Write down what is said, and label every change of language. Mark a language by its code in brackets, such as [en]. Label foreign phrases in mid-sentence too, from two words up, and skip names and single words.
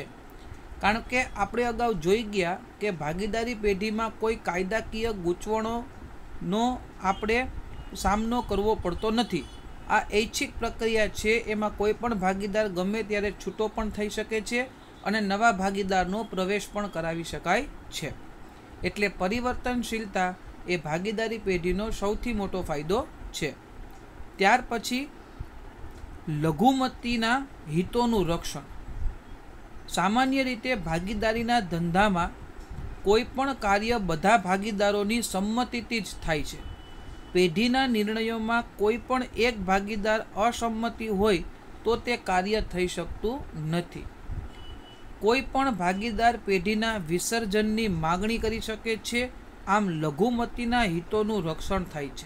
[gu] કારણ કે આપણે અગાઉ જોઈ ગયા કે ભાગીદારી પેઢી માં કોઈ કાયદાકીય ગૂંચવણોનો આપણે સામનો કરવો પડતો નથી। આ ઐચ્છિક પ્રક્રિયા છે, એમાં કોઈપણ ભાગીદાર ગમે ત્યારે છૂટો પણ થઈ શકે છે અને નવા ભાગીદારનો પ્રવેશ પણ કરાવી શકાય છે। એટલે પરિવર્તનશીલતા એ ભાગીદારી પેઢીનો સૌથી મોટો ફાયદો છે। ત્યાર પછી લઘુમતીના હિતોનું રક્ષણ। સામાન્ય રીતે ભાગીદારીના ધંધામાં કોઈપણ કાર્ય બધા ભાગીદારોની સંમતિથી જ થાય છે। પેઢીના નિર્ણયો કોઈપણ એક ભાગીદાર અસમ્મતિ હોય તો તે કાર્ય થઈ શકતું નથી। કોઈપણ ભાગીદાર પેઢીના વિસર્જનની માગણી કરી શકે છે। આમ લઘુમતીના હિતોનું રક્ષણ થાય છે।